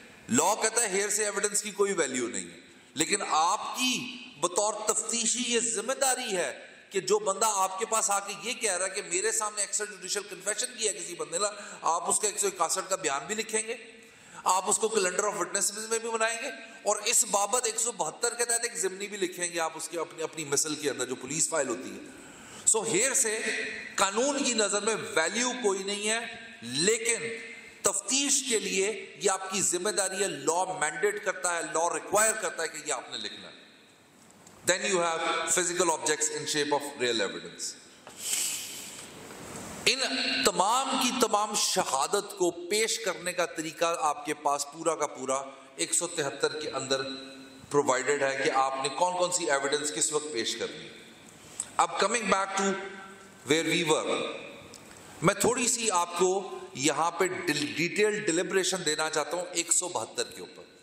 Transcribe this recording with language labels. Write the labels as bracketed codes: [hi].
[ur] لا کہتا ہے ہیئرسے ایویڈنس کی کوئی ویلیو نہیں ہے، لیکن آپ کی بطور تفتیشی یہ ذمہ داری ہے کہ جو بندہ آپ کے پاس آ کے یہ کہہ رہا ہے کہ میرے سامنے ایکسٹرا جوڈیشل کنفیشن کیا ہے کسی بندے نے، آپ اس کا 161 کا بیان بھی لکھیں گے، آپ اس کو کیلنڈر آف وٹنسز میں بھی بنائیں گے، اور اس بابت 172 کے تحت ایک ضمنی بھی لکھیں گے آپ اس کی اپنی مثل کے اندر جو پولیس فائل ہوتی ہے. سو ہیئر سے قانون کی نظر میں ویلیو کوئی نہیں ہے، لیکن تفتیش کے لیے یہ آپ کی ذمہ داری ہے. لا مینڈیٹ کرتا ہے، لا ریکوائر کرتا ہے کہ یہ آپ نے لکھنا ہے. [en] Then you have physical objects in shape of real evidence. In [ur] تمام کی تمام شہادت کو پیش کرنے کا طریقہ آپ کے پاس پورا کا پورا 173 کے اندر پرووائڈڈ ہے کہ آپ نے کون کون سی ایویڈنس کس وقت پیش کرنی ہے. اب [en] coming back to where we were, [ur] میں تھوڑی سی آپ کو یہاں پہ ڈیٹیل ڈیلیبریشن دینا چاہتا ہوں 172 کے اوپر.